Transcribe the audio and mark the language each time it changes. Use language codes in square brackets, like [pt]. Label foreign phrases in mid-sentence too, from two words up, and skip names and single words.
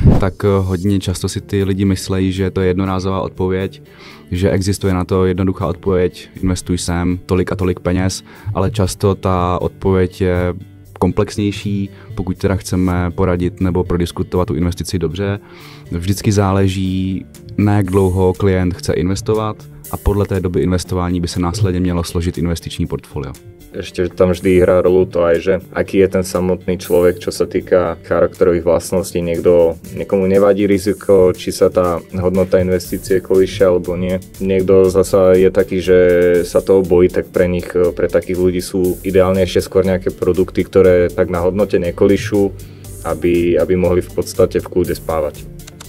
[cs] tak hodně často si ty lidi myslejí, že to je jednorázová odpověď, že existuje na to jednoduchá odpověď, investuj sem tolik a tolik peněz, ale často ta odpověď je komplexnější, pokud teda chceme poradit nebo prodiskutovat tu investici dobře. Vždycky záleží, na jak dlouho klient chce investovat a podle té doby investování by se následně mělo složit investiční portfolio. [sk] Ešte tam vždy hrá rolu to aj, že aký je ten samotný človek, čo sa týka charakterových vlastností. Niekomu nevadí riziko, či sa tá hodnota investície kolíše alebo nie. Niekto zasa je taký, že sa toho bojí, tak pre takých ľudí sú ideálnejšie skôr nejaké produkty, ktoré tak na hodnote nekolíšu, aby mohli v podstate v kľude spávať.